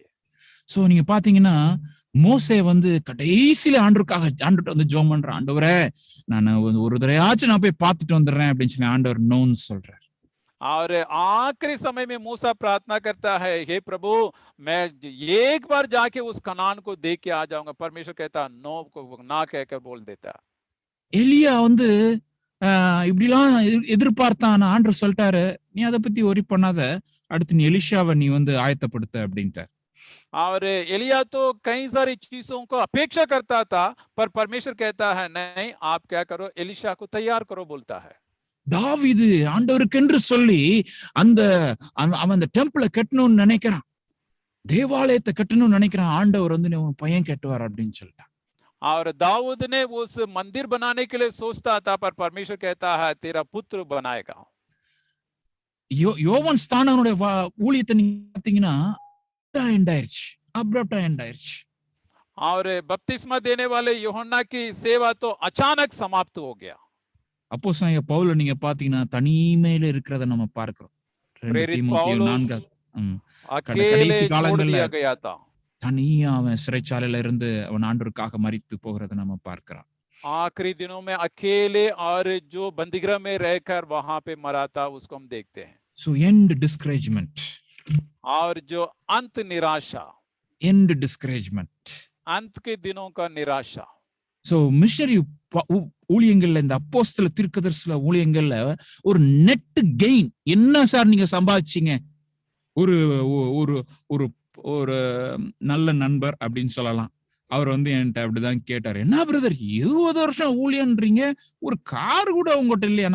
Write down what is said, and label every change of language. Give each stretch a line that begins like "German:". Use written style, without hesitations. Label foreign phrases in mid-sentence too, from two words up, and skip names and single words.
Tamil: சோ நீங்க பாத்தீங்கன்னா மோசே வந்து கடைசியில ஆண்டவர்கிட்ட வந்து ஜெபம் பண்ற, ஆண்டவரே நான் ஒரு தடவையாச்சும் நான் போய் பார்த்துட்டு வந்துடுறேன் அப்படின்னு சொல்லி ஆண்டவர் நோன்னு சொல்றார்.
Hindi: और आखिरी समय में मूसा प्रार्थना करता है, हे प्रभु मैं एक बार जाके उस कनान को देख के आ जाऊंगा। परमेश्वर कहता नो को ना कहकर बोल देता।
Tamil: எலியா வந்து இப்படிலாம் எதிர்பார்த்தான், ஆண்டவர் சொல்லிட்டாரு நீ அதை பத்தி ஒரி பண்ணாத, அடுத்து நீ எலிஷாவை நீ வந்து ஆயத்தப்படுத்த அப்படின்ட்டார்.
Hindi: और एलिया तो कई सारी चीजों को अपेक्षा करता था, पर परमेश्वर कहता है नहीं, आप क्या करो, एलिशा को तैयार करो बोलता है।
Tamil: தாவீது ஆண்டவருக்கென்று சொல்லி அவன் டெம்பிளை கட்டணும்னு நினைக்கிறான், தேவாலயத்தை கட்டணும்னு நினைக்கிறான். ஆண்டவர் வந்து உன் பையன் கட்டுவார் அப்படின்னு சொல்லிட்டான்.
Hindi: और दाऊद ने उस मंदिर बनाने के लिए सोचता था, पर परमेश्वर कहता है तेरा पुत्र बनाएगा।
Tamil: யோவான் ஸ்தானனுடைய ஊழியத்தை நீங்க பாத்தீங்கன்னா அப்ரப்டா எண்டாயிருச்சு.
Hindi: और बपतिस्मा देने वाले यूहन्ना की सेवा तो अचानक समाप्त हो गया।
Tamil: அப்போஸ்தலனாகிய பவுல நீங்க பாத்தீங்கன்னா தனிமையில இருக்கிறத நம்ம பார்க்கிறோம்.
Hindi: अकेले
Tamil: கடைசி
Hindi: छोड़
Tamil: காலங்கள்ல
Hindi: दिया गया था।
Tamil: தனியா அவன் சிறைச்சாலையில இருந்து அவன் ஆண்டவருக்காக மரித்து போகிறத நம்ம பார்க்கிறோம்.
Hindi: आखिरी दिनों में अकेले और जो बंदीगृह में रहकर वहां पे मरा था उसको हम देखते हैं।
English: So end discouragement.
Hindi: और जो अंत निराशा,
English: End discouragement.
Hindi: अंत के दिनों का निराशा।
Tamil: So மிஷனரி ஊழியங்கள்ல இந்த அப்போஸ்தல தீர்க்கதரிசன ஊழியங்கள்ல ஒரு
English: net gain
Tamil: என்ன சார் நீங்க சம்பாதிச்சீங்க? ஒரு ஒரு ஒரு ஒரு நல்ல நண்பர் அப்படின்னு சொல்லலாம். அவர் வந்து என்கிட்ட அப்படிதான் கேட்டாரு, என்ன பிரதர் 20 வருஷம் ஊழியன்றீங்க, ஒரு கார் கூட உங்ககிட்ட இல்லையா?